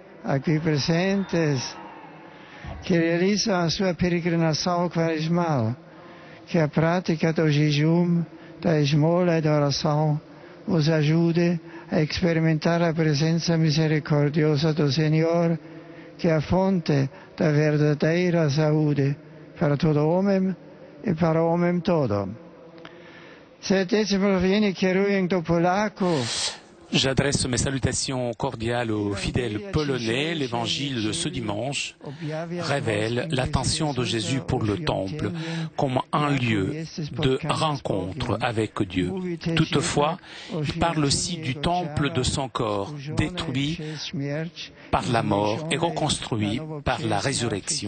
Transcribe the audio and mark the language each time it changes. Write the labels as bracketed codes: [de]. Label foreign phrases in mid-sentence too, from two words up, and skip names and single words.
[pt] aqui presentes, que realizam a sua peregrinação quaresmal, que a prática do jejum, da esmola e da oração vos ajude a experimentar a presença misericordiosa do Senhor, que é a fonte da verdadeira saúde para todo homem e para o homem todo. [pl] Serdecznie prowienie kieruję do Polaków. [fr] J'adresse mes salutations cordiales aux fidèles polonais. L'évangile de ce dimanche révèle l'attention de Jésus pour le temple comme un lieu de rencontre avec Dieu. Toutefois, il parle aussi du temple de son corps, détruit par la mort et reconstruit par la résurrection.